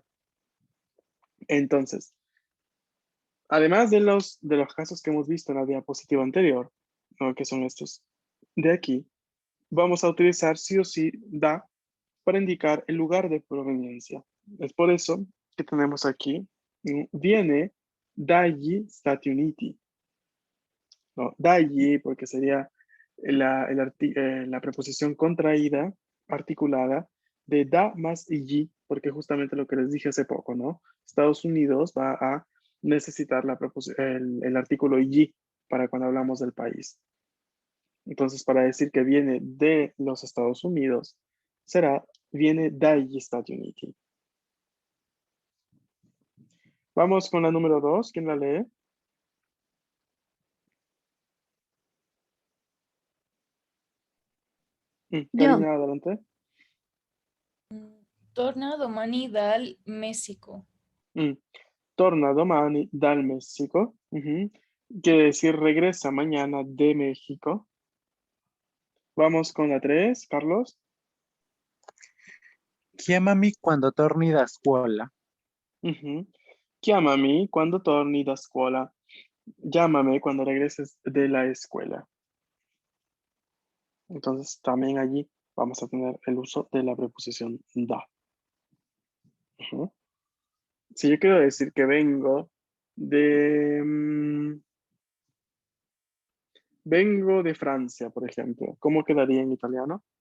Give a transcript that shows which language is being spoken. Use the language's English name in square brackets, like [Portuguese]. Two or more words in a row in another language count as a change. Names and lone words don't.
[Spanish] Entonces, además de los casos que hemos visto en la diapositiva anterior, ¿no? Que son estos de aquí, vamos a utilizar sí o sí da para indicar el lugar de proveniencia. Es por eso que tenemos aquí, [Italian] viene dagli Stati Uniti. [Spanish] No, dagli, porque sería la preposición contraída, articulada, de da más y, porque justamente lo que les dije hace poco, ¿no? Estados Unidos va a necesitar el artículo y para cuando hablamos del país. Entonces, para decir que viene de los Estados Unidos, [Italian] viene dagli Stati Uniti. [Spanish] Vamos con la número 2. ¿Quién la lee? Karina, adelante. [Italian] Torna domani dal Messico. Torna domani dal Messico. [Spanish] Quiere decir regresa mañana de México. Vamos con la 3, Carlos. [Italian] Chiamami quando torni da scuola. Chiamami quando torni da scuola. [Spanish] Llámame cuando regreses de la escuela. Entonces también allí vamos a tener el uso de la preposición da. Si yo quiero decir que vengo de Francia, por ejemplo, ¿cómo quedaría en italiano?